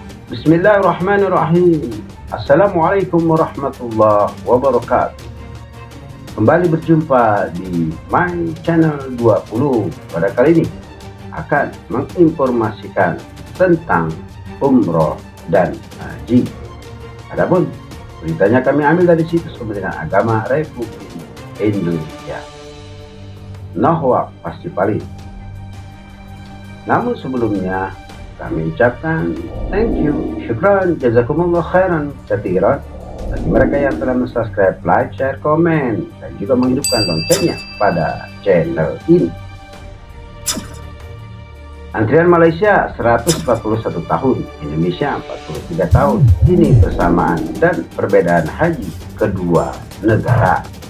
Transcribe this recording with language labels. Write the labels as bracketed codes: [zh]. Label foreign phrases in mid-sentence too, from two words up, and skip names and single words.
[ar] بسم الله الرحمن الرحيم. السلام عليكم ورحمة الله وبركاته. [id] Kembali berjumpa di My Channel 20. Pada kali ini akan menginformasikan tentang umroh dan haji. Adapun beritanya kami ambil dari situs Kementerian Agama Republik Indonesia. Nahwa pasti valid. Namun sebelumnya kami ucapkan [en] thank you, [ar] شكرا، جزاكم الله خيرا كثيرا [id] bagi mereka yang telah [en] subscribe, like, share, [id] komen, dan juga menghidupkan loncengnya pada channel ini. Antrian Malaysia 141 tahun, Indonesia 43 tahun, ini persamaan dan perbedaan haji kedua negara.